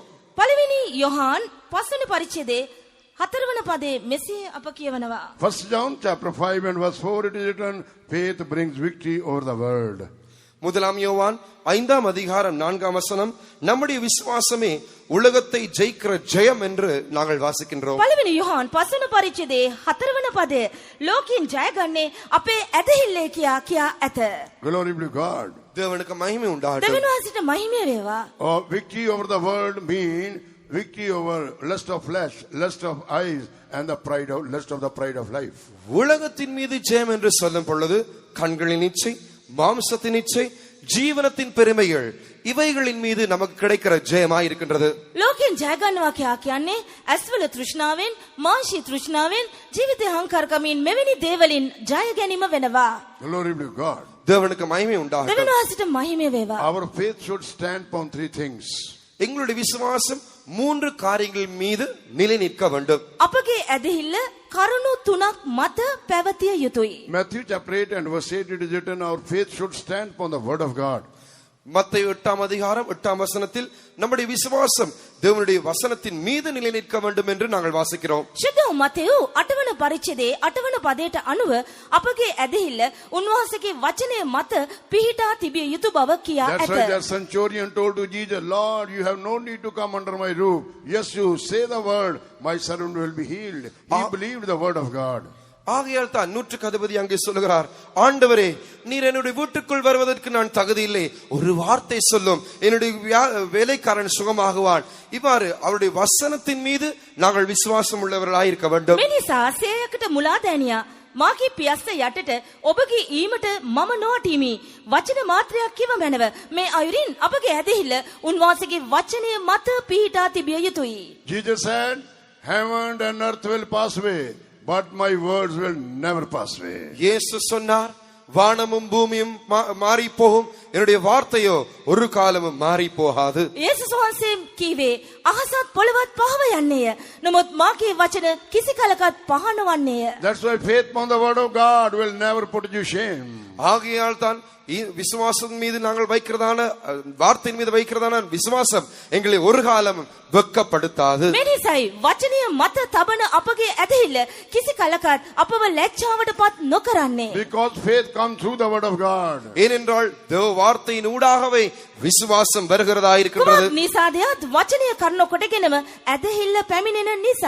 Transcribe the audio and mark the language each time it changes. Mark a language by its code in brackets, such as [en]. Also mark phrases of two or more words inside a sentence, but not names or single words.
[si] පළවෙනි යොහාන් 5 වෙනි පරිච්ඡේදයේ 4 වන පදයේ මෙසේ අප කියවනවා. [en] 1 John chapter 5 and verse 4 it is written, faith brings victory over the world. [ta] முதலாம் யோவான் 5ஆம் அதிகாரம் 4ஆம் வசனம், நம்முடைய விசுவாசமே உலகத்தை ஜெயிக்கிற ஜெயம் என்று நாங்கள் வாசிக்கின்றோம். [si] පළවෙනි යොහාන් 5 වෙනි පරිච්ඡේදයේ 4 වෙනි පදයේ ලෝකයෙන් ජයගන්නේ අපේ ඇදහිල්ලේ කියා ඇත. [en] Glory be to God. [ta] தேவனுக்கு மகிமை உண்டாகட்டும். [si] දෙවියන් වහන්සේට මහිමය වේවා. [en] Victory over the world mean victory over lust of flesh, lust of eyes, and the lust of the pride of life. [ta] உலகத்தின் மீது ஜெயம் என்று சொல்லும் பொழுது கண்களின் இச்சை, மாம்சத்தின் இச்சை, ஜீவனத்தின் பெருமைகள், இவைகளின் மீது நமக்கு கிடைக்கிற ஜெயமாய் இருக்கின்றது. [si] ලෝකයෙන් ජයගන්නවා කියන්නේ ඇස්වල තෘෂ්ණාවෙන්, මාංශී තෘෂ්ණාවෙන්, ජීවිතේ අහංකාරකමින් මෙවැනි දේවලින් ජය ගැනීම වෙනවා. [en] Glory be to God. [ta] தேவனுக்கு மகிமை உண்டாகட்டும். [si] දෙවියන් වහන්සේට මහිමය වේවා. [en] Our faith should stand upon 3 things. [ta] எங்களுடைய விசுவாசம் 3 காரியங்கள் மீது நிலை நிற்க வேண்டும். [si] අපගේ ඇදහිල්ල කරුණු 3ක් මත පැවතිය යුතුයි. [en] Matthew chapter 8 and verse 8 it is written, our faith should stand upon the word of God. [ta] மத்தேயு 8ஆம் அதிகாரம் 8ஆம் வசனத்தில் நம்முடைய விசுவாசம் தேவனுடைய வசனத்தின் மீது நிலை நிற்க வேண்டும் என்று நாங்கள் வாசிக்கிறோம். [si] ශුද්ධ මතෙව් 8 වන පරිච්ඡේදයේ 8 වන පදයට අනුව අපගේ ඇදහිල්ල උන්වහන්සේගේ වචනය මත පිහිටා තිබිය යුතු බව කියා [en] That's why [si] ඇත. [en] the centurion told to Jesus, Lord, you have no need to come under my roof. Yes, you say the word, my servant will be healed. He believed the word of God. [ta] ஆகையால் தான் 100க்கு அதிபதி அங்கே சொல்லுகிறார், ஆண்டவரே, நீர் என்னுடைய வீட்டுக்குள் வருவதற்கு நான் தகுதி இல்லை, ஒரு வார்த்தை சொல்லும், என்னுடைய வேலைக்காரன் சுகமாகுவான். இவ்வாறு அவருடைய வசனத்தின் மீது நாங்கள் விசுவாசம் உள்ளவர்களாய் இருக்க வேண்டும். [si] මේ නිසා සේයකට මුලාදෑනියා මාගේ පියස්ස යටට ඔබගේ ඊමට මම නොවටීමි. වචන මාත්‍රයක් කිව මැනව. මේ අයුරින් අපගේ ඇදහිල්ල උන්වහන්සේගේ වචනය මත පිහිටා තිබිය යුතුයි. [en] Jesus said, heaven and earth will pass away, but my words will never pass away. [ta] இயேசு சொன்னார், வானமும் பூமியும் மாறி போகும், என்னுடைய வார்த்தையோ ஒரு காலமும் மாறி போகாது. [si] යේසුස් වහන්සේ කීවේ අහසත් පොළවත් පහව යන්නේය. නමුත් මාගේ වචන කිසි කලකත් පහ නොවන්නේය. [en] That's why faith upon the word of God will never put you shame. [ta] ஆகையால் தான் விசுவாசம் மீது நாங்கள் வைக்கிறதான வார்த்தையின் மீது வைக்கிறதான விசுவாசம் எங்களை ஒரு காலம் வெட்கப்படுத்தாது. [si] මේ නිසායි වචනය මත තබන අපගේ ඇදහිල්ල කිසි කලකත් අපව ලැජ්ජාවටපත් නොකරන්නේ. [en] Because faith comes through the word of God. [ta] ஏனென்றால் தேவ வார்த்தையின் ஊடாகவே விசுவாசம் வருகிறதா இருக்கின்றது. [si] කුමක් නිසාදයත් වචනය කරන කොටගෙනම ඇදහිල්ල පැමිණෙන නිසා.